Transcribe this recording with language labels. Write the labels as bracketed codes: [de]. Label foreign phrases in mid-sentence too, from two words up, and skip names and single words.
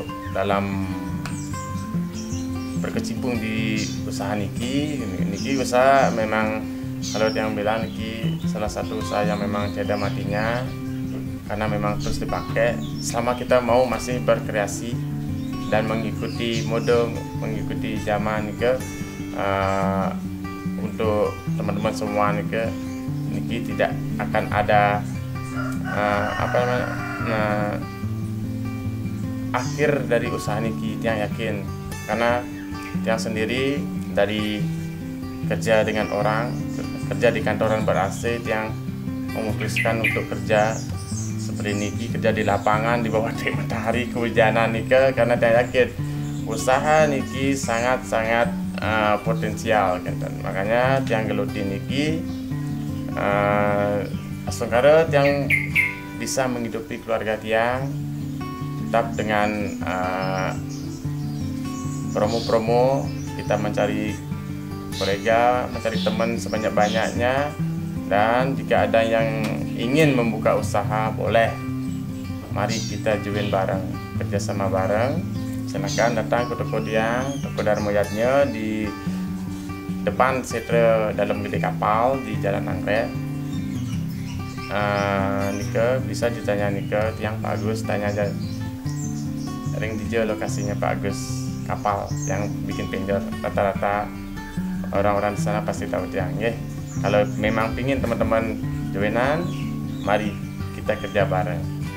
[id] dalam berkecimpung di usaha niki usaha memang kalau Tiang bilang niki salah satu usaha yang memang tiada matinya, karena memang terus dipakai selama kita mau masih berkreasi dan mengikuti mode, mengikuti zaman niki. Untuk teman-teman semua niki tidak akan ada akhir dari usaha niki. Tiang yakin, karena Tiang sendiri dari kerja dengan orang, kerja di kantoran ber-AC, Tiang memutuskan untuk kerja seperti niki, kerja di lapangan di bawah terik matahari kehujanan niki, karena Tiang yakin usaha niki sangat-sangat potensial kan. Makanya Tiang geluti niki sekarang Tiang bisa menghidupi keluarga Tiang tetap dengan promo-promo, kita mencari kolega, mencari teman sebanyak-banyaknya. Dan jika ada yang ingin membuka usaha, boleh, mari kita join bareng, kerjasama bareng. Silakan datang ke toko Tiang, toko Darmo Yatnya di depan setre dalam gede kapal di Jalan Anggrek. Nike bisa ditanya Nike, Tiang Pak Agus tanya aja [ban] ring dijo [id] lokasinya Pak Agus kapal yang bikin penjor. Rata-rata orang-orang di sana pasti tahu tiang. Kalau memang pingin teman-teman joinan, mari kita kerja bareng.